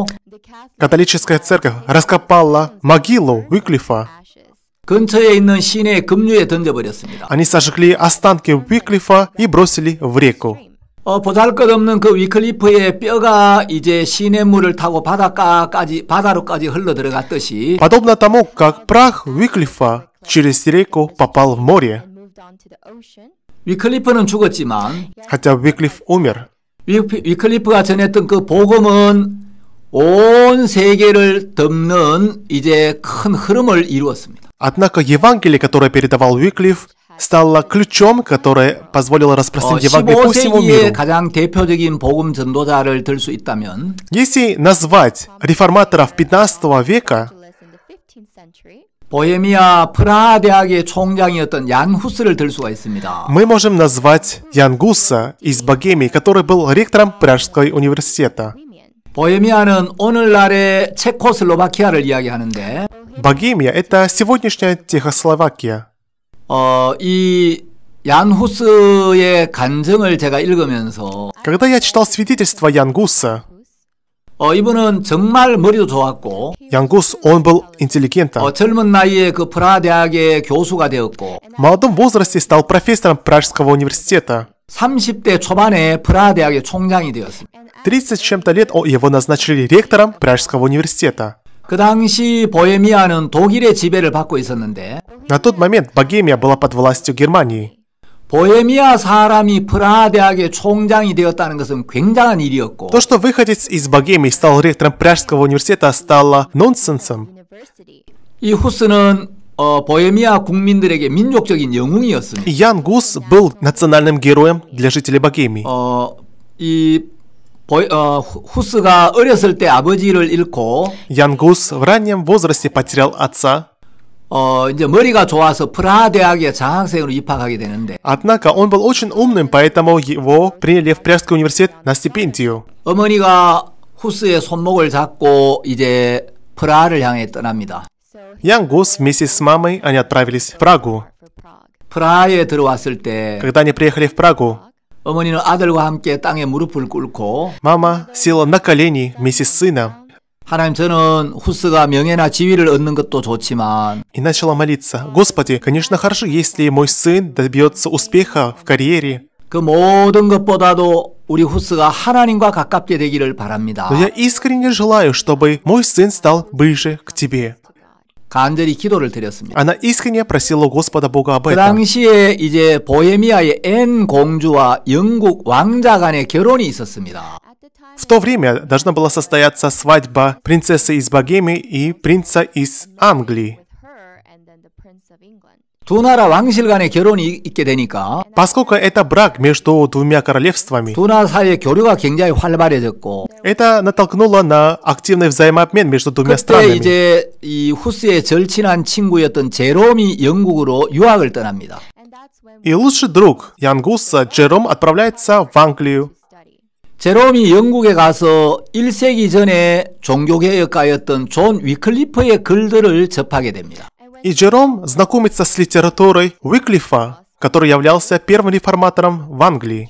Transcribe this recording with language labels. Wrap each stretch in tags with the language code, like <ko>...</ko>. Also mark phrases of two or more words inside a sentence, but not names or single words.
<ru>католическая церковь раскопала могилу Уиклифа.</ru> <ko>근처에 있는 시내의 급류에 던져버렸습니다.</ko> <ru>Они сожгли останки Уиклифа и бросили в реку.</ru> <ko>보잘것없는 그 위클리프의 뼈가 이제 시냇물을 타고 바다로까지 흘러 들어갔듯이</ko> <ru>Подобно тому, как прах Уиклифа через реку попал в море.</ru> <ko>위클리프는 죽었지만</ko> <ru>Хотя Уиклиф умер,</ru> <ko>위클리프가 전했던 그 복음은 온 세계를 덮는 이제 큰 흐름을 이루었습니다.</ko> <ru>однако Евангелие, которое передавал Уиклиф, стало ключом, которое позволило распространить Евангелие по всему</ru> <ko>15세기의</ko> <ru>миру.</ru> <ko>가장 대표적인 복음 전도자를 들 수 있다면</ko> <ru>Если назвать реформаторов 15 века,</ru> <ko>보헤미아 프라하 대학의 총장이었던 얀 후스를 들 수가 있습니다.</ko> <ru>мы можем назвать Ян Гуса из Богемии, который был ректором Пражского университета.</ru> <ko>보헤미아는 오늘날의 체코슬로바키아를 이야기하는데</ko> <ru>Богемия — это сегодняшняя Чехословакия.</ru> <ko>이 얀 후스의 간증을 제가 읽으면서</ko> <ru>Когда я читал свидетельство Ян Гуса,</ru> <ko>이분은 정말 머리도 좋았고</ko> <ru>Ян Гус, он был интеллигентом.</ru> <ko>젊은 나이에 그 프라하 대학의 교수가 되었고</ko> <ru>В молодом возрасте стал профессором Пражского университета.</ru> <ko>30대 초반에 프라하 대학의 총장이 되었습니다.</ko> <ru>30 с чем-то лет его назначили ректором Пражского университета.</ru> <ko>그 당시 보헤미아는 독일의 지배를 받고 있었는데</ko> <ru>На тот момент Богемия была под властью Германии.</ru> <ko>보헤미아 사람이 프라하 대학의 총장이 되었다는 것은 굉장한 일이었고</ko> <ru>То, что выходец из Богемии стал ректором Пражского университета, стало нонсенсом.</ru> <ko>이 후스는 보헤미아 국민들에게 민족적인 영웅이었습니다.</ko> <ru>И Ян Гус был национальным героем для жителей Богемии.</ru> <ko>후스가 어렸을 때 아버지를 잃고</ko> <ru>Ян Гус в раннем возрасте потерял отца.</ru> <ko>이제 머리가 좋아서 프라하 대학에 장학생으로 입학하게 되는데</ko> <ru>Однако он был очень умным, поэтому его приняли в Пражский университет на стипендию.</ru> <ko>어머니가 후스의 손목을 잡고 이제 프라하를 향해 떠납니다.</ko> <ru>Ян Гус вместе с мамой они отправились в Прагу.</ru> <ko>프라하에 들어왔을 때</ko> <ru>Когда они приехали в Прагу,</ru> <ko>어머니는 아들과 함께 땅에 무릎을 꿇고</ko> <ru>мама села на колени вместе с сыном</ru> <ko>하나님, 저는 후스가 명예나 지위를 얻는 것도 좋지만</ko> <ru>и начала молиться. Господи, конечно, хорошо, если мой сын добьется успеха в карьере,</ru> <ko>그 모든 것보다도 우리 후스가 하나님과 가깝게 되기를 바랍니다.</ko> <ru>но я искренне желаю, чтобы мой сын стал ближе к Тебе.</ru> <ko>간절히 기도를 드렸습니다.</ko> <ru>Она искренне просила у Господа Бога об</ru> <ko>그</ko> <ru>этом.</ru> <ko>당시에 이제 보헤미아의 앤 공주와 영국 왕자 간의 결혼이 있었습니다.</ko> <ru>В то время должна была состояться свадьба принцессы из Богемии и принца из Англии.</ru> <ko>두 나라 왕실 간의 결혼이 있게 되니까</ko> <ru>Поскольку это брак между двумя королевствами,</ru> <ko>두 나라 사이의 교류가 굉장히 활발해졌고</ko> <ru>это натолкнуло на активный взаимообмен между двумя</ru> <ko>그때</ko> <ru>странами.</ru> <ko>이제 이 후스의 절친한 친구였던 제롬이 영국으로 유학을 떠납니다.</ko> <ru>И лучший друг Ян Гуса, Джером, отправляется в Англию.</ru> <ko>제롬이 영국에 가서 1세기 전에 종교개혁가였던 존 위클리프의 글들을 접하게 됩니다.</ko> <ru>И Джером знакомится с литературой Уиклифа, который являлся первым реформатором в Англии.</ru>